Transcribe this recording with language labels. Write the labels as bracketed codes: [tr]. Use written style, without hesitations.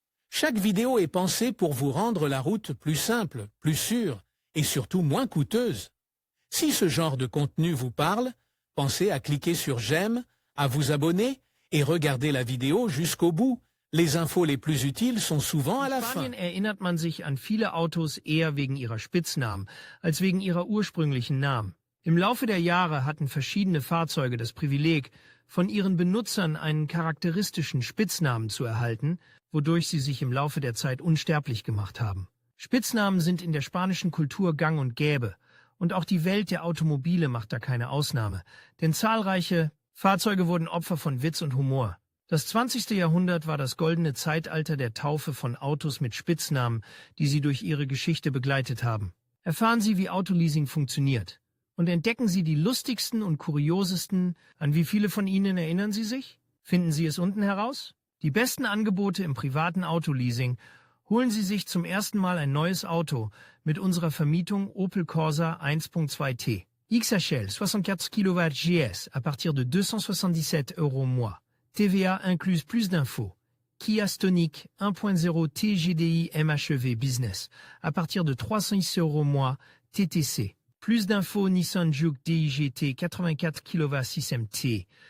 [fr] Chaque vidéo est pensée pour vous rendre la route plus simple, plus sûre et surtout moins coûteuse. Si ce genre de contenu vous parle, pensez à cliquer sur j'aime, à vous abonner et regarder la vidéo jusqu'au bout. Les infos les plus utiles sont souvent à la fin. [de] In Spanien erinnert man sich an viele Autos eher wegen ihrer Spitznamen als wegen ihrer ursprünglichen Namen. Im Laufe der Jahre hatten verschiedene Fahrzeuge das Privileg, von ihren Benutzern einen charakteristischen Spitznamen zu erhalten, wodurch sie sich im Laufe der Zeit unsterblich gemacht haben. Spitznamen sind in der spanischen Kultur gang und gäbe, und auch die Welt der Automobile macht da keine Ausnahme, denn zahlreiche Fahrzeuge wurden Opfer von Witz und Humor. Das 20. Jahrhundert war das goldene Zeitalter der Taufe von Autos mit Spitznamen, die sie durch ihre Geschichte begleitet haben. Erfahren Sie, wie Autoleasing funktioniert. Und entdecken Sie die lustigsten und kuriosesten. An wie viele von Ihnen erinnern Sie sich? Finden Sie es unten heraus? Die besten Angebote im privaten Autoleasing. Holen Sie sich zum ersten Mal ein neues Auto mit unserer Vermietung Opel Corsa 1.2T. [fr] XHL 64 kW GS à partir de 277 € mois. TVA incluse. Plus d'infos. Kia Stonic 1.0 TGDI MHEV Business à partir de 306 € mois TTC. Plus d'infos. Nissan Juke DIGT 84 kW 6MT.